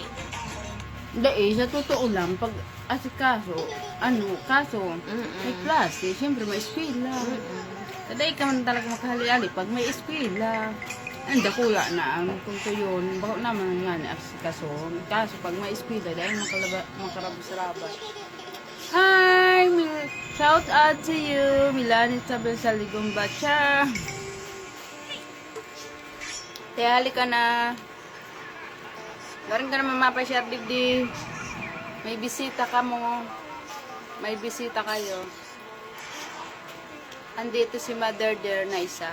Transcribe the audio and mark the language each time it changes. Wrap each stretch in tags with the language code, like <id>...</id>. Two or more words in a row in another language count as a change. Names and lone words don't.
<bik>Dahil, sa totoo lang, pag asikaso, ano, kaso, may klase, siyempre may eskwela. Dahil ka man talaga makahali-ali pag may eskwela. Ang dakula na ang punto yun. Bakit naman nga ni asikaso. Kaso pag may eskwela, dahil makarabas-rabas.</bik> <en>Hi! Shout out to you!</en> <bik>Milan Isabel Saligong Bacha. Kaya halika na. Garing ka naman mapashare digdi. May bisita ka mo. May bisita kayo. Andito si Mother there na isa.</bik>